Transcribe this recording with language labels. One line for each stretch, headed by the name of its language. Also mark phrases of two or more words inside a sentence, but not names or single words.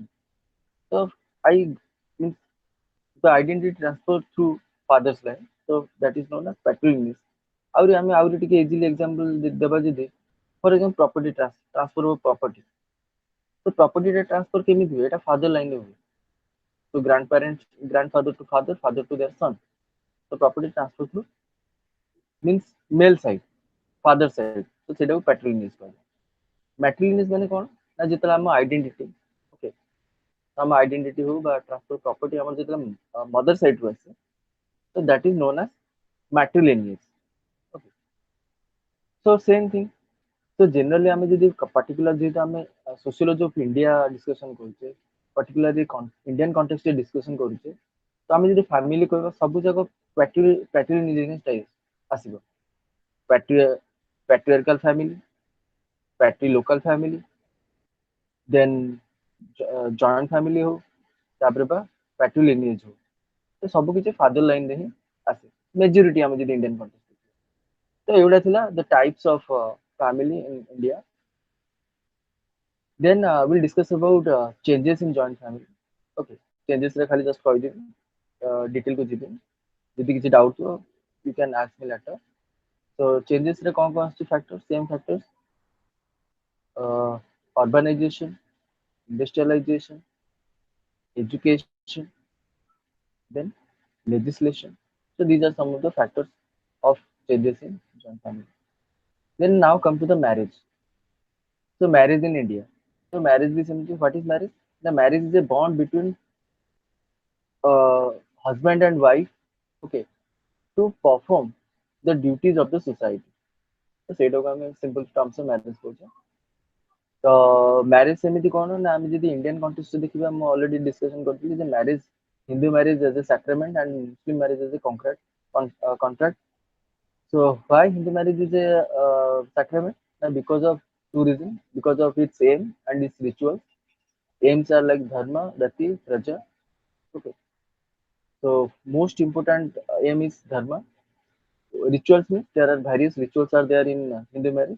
English: So I means the identity transfer through father's line so that is known as patrilineage.
Odia: ଆହୁରି ଆମେ ଆହୁରି ଟିକେ
English: easily example
Odia: ଦେବା ଯଦି
English: for example property transfer of property तो property ଟା transfer
Odia: କେମିତି ହୁଏ ଏଟା
English: father line
Odia: ରେ ହୁଏ
English: to grandparents grandfather to father father to their son so property transfer through means male side father side so ସେଇଟାକୁ patrilineage କୁହାଯାଏ.
Odia: Matrilineage ମାନେ କଣ ନା ଯେତେବେଳେ ଆମ
English: identity okay
Odia: ଆମ ଆଇଡେଣ୍ଟିଟି ହଉ ବା
English: transfer property
Odia: ଆମର ଯେତେବେଳେ
English: mother side
Odia: ରୁ ଆସେ ତ
English: that is known as matrilineage. Okay.
Odia: So same thing.
English: So generally
Odia: ଆମେ ଯଦି particular ଯେହେତୁ ଆମେ
English: sociology of India
Odia: discussion କରୁଛେ
English: particularly Indian context
Odia: ରେ discussion କରୁଛେ ତ ଆମେ ଯଦି family କହିବା ସବୁ ଯାକ patrilineage ଆସିବ
English: patriarchal family local family then joint family हो
Odia: ତାପରେ ବା
English: patrilineage हो
Odia: ତ ସବୁ କିଛି
English: father line
Odia: ରେ ହିଁ ଆସେ
English: majority
Odia: ଆମେ ଯଦି
English: Indian context
Odia: ତ ଏଗୁଡା ଥିଲା
English: the types of family in India. Then we'll discuss about changes in joint family.
Odia: Okay, changes ରେ ଖାଲି just କହିଦେବି detail କୁ ଯିବି ଯଦି କିଛି doubt ଥିବ
English: you can ask me later. So changes
Odia: ରେ କଣ ଆସୁଛି
English: factors same factors urbanization industrialization education then legislation. So these are some of the factors of changes in joint family. Then now come to the marriage. So marriage in India. So marriage is simply what is marriage? The marriage is a bond between husband and wife, okay, to perform the duties of the society. So
Odia: ସେଇଟାକୁ ଆମେ
English: simple terms of marriage କହୁଛେ.
Odia: ତ ମ୍ୟାରେଜ ସେମିତି କଣ ନା ଆମେ ଯଦି
English: Indian context
Odia: ଦେଖିବା ମୁଁ
English: already discussion
Odia: କରିଥିଲି ଯେ
English: marriage Hindu marriage as a sacrament and Muslim marriage as a contract. So why Hindu marriage is a sacrament? Because of two reasons. Because of its aim and its rituals. Aims are like dharma, rati, praja. Okay. So most important aim is dharma. Rituals means there are various rituals are there in Hindu marriage.